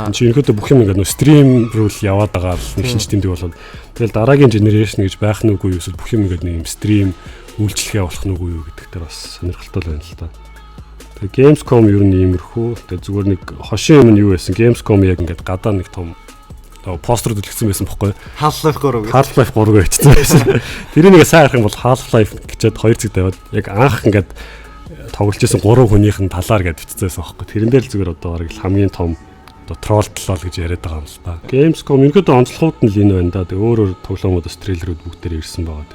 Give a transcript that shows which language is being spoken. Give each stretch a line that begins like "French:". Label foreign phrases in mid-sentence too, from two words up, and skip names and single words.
Mongolian: Энд чинь ерөнхийдөө бүх юм ингээд нөгөө стрим рүү л яваад байгаа л нэг шинж тэмдэг болоод тэгэл дараагийн generation гэж байх нь үгүй юу эсвэл бүх юм ингээд нэг юм стрим үйлчлэгээ болох нь үгүй юу гэдэг дээр бас сонирхолтой байна л да. Тэгээ Gamescom ер нь иймэрхүү. Тэгээ зүгээр нэг хошин юм нь юу байсан? Gamescom яг ингээд гадаа нэг том постэр дэлгэсэн байсан бохгүй. Half-Life 3 гэж. Half-Life 3 гэж хэлсэн байсан. Тэрийг нэг сайн харах юм бол Half-Life гэчээд 2 цэг тавиад яг анх ингээд тоглож исэн 3 хүнийх нь талаар гэж бичсэн байхгүй. Тэрэн дээр л зүгээр одоо бараг хамгийн том одоо тролл талаа гэж яриад байгаа юм л та. Gamescom ингээд онцлогууд нь л энэ байна да. Тэгээ өөр тоглоомудаас трейлерүүд бүгдээр ирсэн байгаа.